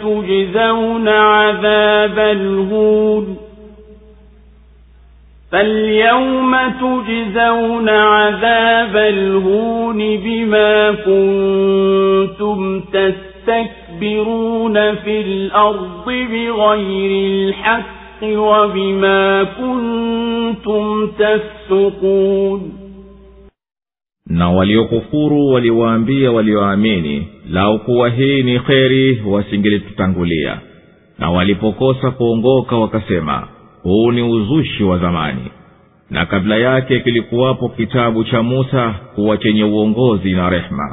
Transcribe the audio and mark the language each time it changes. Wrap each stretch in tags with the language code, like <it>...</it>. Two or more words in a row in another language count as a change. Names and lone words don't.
<ar>تجزون عذاب الهون بما كنتم تستكبرون في الأرض بغير الحق وبما كنتم تفسقون.</ar> <sw>Na waliokufuru waliwaambia walioamini, lau kuwa hii ni kheri wasingelitutangulia. Na walipokosa kuongoka wakasema, huu ni uzushi wa zamani. Na kabla yake kilikuwapo kitabu cha Musa kuwa chenye uongozi na rehma.</sw>